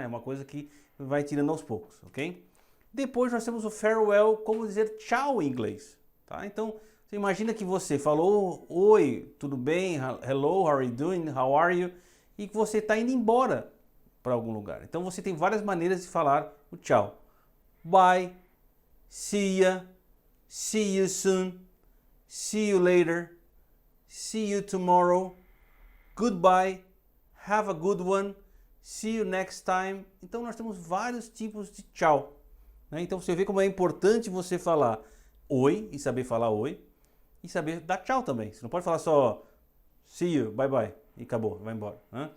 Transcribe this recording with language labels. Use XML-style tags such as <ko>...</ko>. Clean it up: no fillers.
<pt>É uma coisa que vai tirando aos poucos, ok? Depois nós temos o farewell, como dizer tchau em inglês, tá? Então, você imagina que você falou oi, tudo bem?</pt> <en>Hello, how are you doing? How are you?</en> <pt>E que você está indo embora para algum lugar. Então você tem várias maneiras de falar o tchau.</pt> <en>Bye, see ya, see you soon, see you later, see you tomorrow, goodbye, have a good one, see you next time.</en> <pt>Então nós temos vários tipos de tchau, né? Então você vê como é importante você falar oi e saber falar oi e saber dar tchau também. Você não pode falar só</pt> <en>see you, bye bye</en> <pt>e acabou, vai embora, né?</pt>